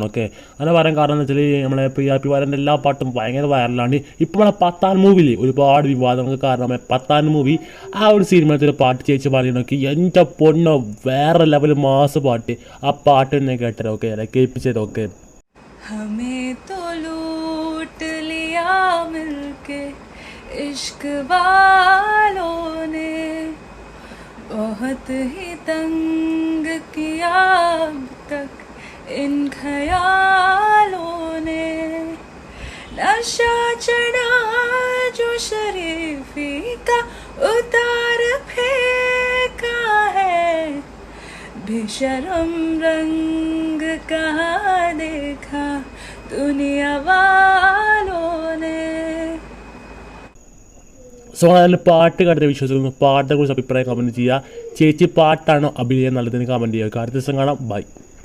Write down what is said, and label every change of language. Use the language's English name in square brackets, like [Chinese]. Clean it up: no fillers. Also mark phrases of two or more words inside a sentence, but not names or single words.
[Malayalam] അങ്ങനെ പറയാൻ കാരണം എന്ന് വെച്ചാൽ നമ്മളെ പ്രിയ പി വാര്യൻ്റെ എല്ലാ പാട്ടും ഭയങ്കര വൈറലാണ്. ഇപ്പോൾ നമ്മളെ പത്താൻ മൂവിയിൽ ഒരുപാട് വിവാദങ്ങൾക്ക് കാരണമായി. പത്താൻ മൂവി ആ ഒരു സിനിമത്തിൽ പാട്ട് ചേച്ചി പറയുന്നൊക്കെ എൻ്റെ പൊണ്ണോ വേറെ [English] level mass [Malayalam] പാട്ട്. ആ പാട്ട് തന്നെ കേട്ടത് കേൾപ്പിച്ചതൊക്കെ [Hindi] हमें तो लूट लिया मिलके इश्क वालों ने, बहुत ही तंग किया अब तक इन ख्यालों ने, नशा चढ़ा जो शरीफी का उतार फेंका है, बेशरम रंग कहाँ देखा दुनिया वालों ने. [Malayalam] സോ അതിൽ പാട്ട് കണ്ടിട്ട് വിശ്വസിക്കുന്നു. പാട്ടിനെ കുറിച്ച് അഭിപ്രായം കമൻറ്റ് ചെയ്യുക. ചേച്ചി പാട്ടാണോ അഭിനയം നല്ലതെന്ന് കമൻറ്റ് ചെയ്യുക. അടുത്ത ദിവസം കാണാം. ബൈ.